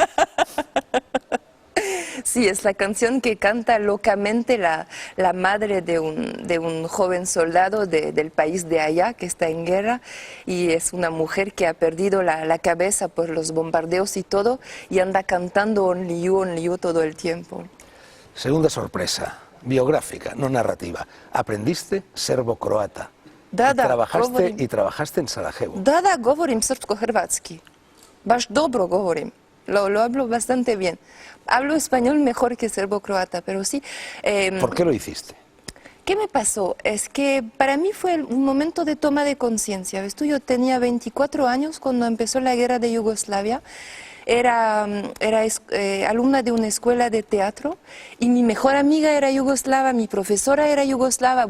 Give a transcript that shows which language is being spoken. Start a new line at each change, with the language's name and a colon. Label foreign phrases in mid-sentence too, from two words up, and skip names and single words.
Spanish: Sí, es la canción que canta locamente la madre de un joven soldado del país de allá, que está en guerra, y es una mujer que ha perdido la cabeza por los bombardeos y todo, y anda cantando Only You todo el tiempo. Segunda sorpresa, biográfica, no narrativa. Aprendiste serbo-croata. Y trabajaste en Sarajevo.
Croatian: Da, govorim srpsko-hrvatski. Baš dobro govorim.
Spanish: Lo hablo bastante bien. Hablo español mejor que serbo-croata, pero sí. ¿Por qué lo hiciste? ¿Qué me pasó? Es que para mí fue un momento de toma de conciencia. ¿Ves tú? Yo tenía 24 años cuando empezó la guerra de Yugoslavia. Era alumna de una escuela de teatro y mi mejor amiga era yugoslava, mi profesora era yugoslava.